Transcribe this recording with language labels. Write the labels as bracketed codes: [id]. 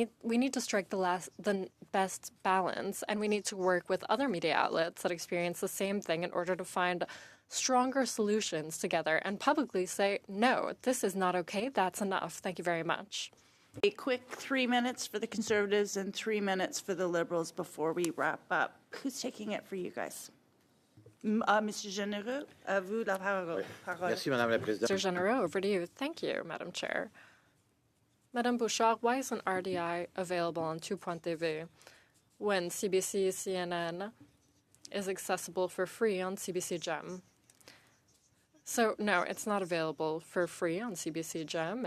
[en] We need to strike the best balance, and we need to work with other media outlets that experience the same thing in order to find stronger solutions together and publicly say, no, this is not okay, that's enough. Thank you very much. A quick 3 minutes for the Conservatives and 3 minutes for the Liberals before we wrap up. Who's taking it for you guys? Mr. [fr] Généreux, à vous la parole. Merci, Madame la Présidente. [en] Mr. Généreux, over to you. Thank you, Madam Chair. Madame Bouchard, why isn't RDI available on 2.tv when CBC CNN is accessible for free on CBC Gem? So, no, it's not available for free on CBC Gem.